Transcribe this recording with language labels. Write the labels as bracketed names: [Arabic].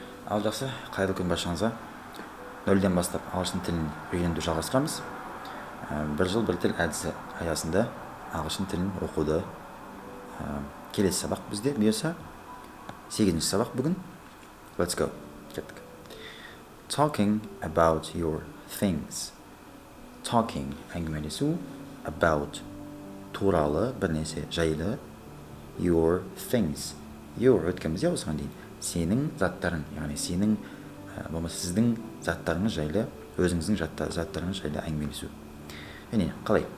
[Kazakh] Ал жақсы, қайырлы күн баршаңызға. Нөлден бастап ағылшын тілін үйренуді жалғастырамыз. Бір жыл бір тіл әдісі аясында ағылшын тілін оқуды. Келесі сабақ бізде бұйырса 8-ші сабақ бүгін. [English] Let's go. [Kazakh] Кеттік. [English] Talking about your things. Talking [Kazakh] әңгімелесу, [English] about [Kazakh] туралы бір нәрсе жайлы, [English] your things. Your [Kazakh] өткенбіз иә осыған дейін. Сенің заттарың, яғни сенің болмаса сіздің заттарыңыз жайлы, өзіңіздің заттарыңыз жайлы әңгімелесу. Және қалай?